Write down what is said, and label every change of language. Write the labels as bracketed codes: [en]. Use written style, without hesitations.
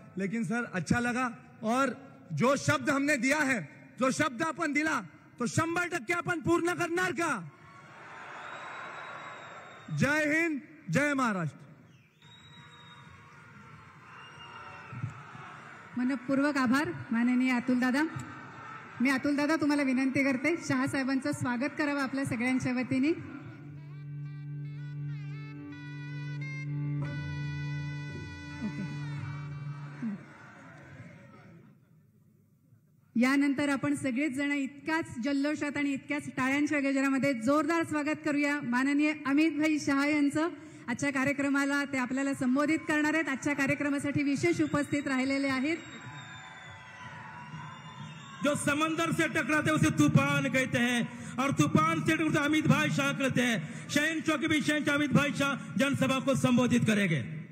[hi] लेकिन सर अच्छा लगा, और [mr] जो शब्द हमने दिया है, जो शब्द आपण दिला तो 100% आपण पूर्ण करणार का? जय हिंद, जय महाराष्ट्र। मनपूर्वक आभार माननीय अतुल दादा। मी अतुल दादा तुम्हाला विनंती करते शहा साहेबांचं स्वागत करावं आपल्या सगळ्यांच्या वतीने। यानंतर आपण सगळेच जण इतक्याच जल्लोषात आणि इतक्याच टाळ्यांच्या गजरामध्ये जोरदार स्वागत करूया माननीय अमित भाई शहा यांचं। आजच्या कार्यक्रमाला ते आपल्याला संबोधित करणार आहेत। आजच्या कार्यक्रमासाठी विशेष उपस्थित राहिलेले आहेत। [hi] जो समंदर से टकराते उसे तूफान कहते हैं, और तूफान से टकराते अमित भाई शाह कहते हैं। शहन चौकी भी शहन अमित भाई शाह जनसभा को संबोधित करेंगे।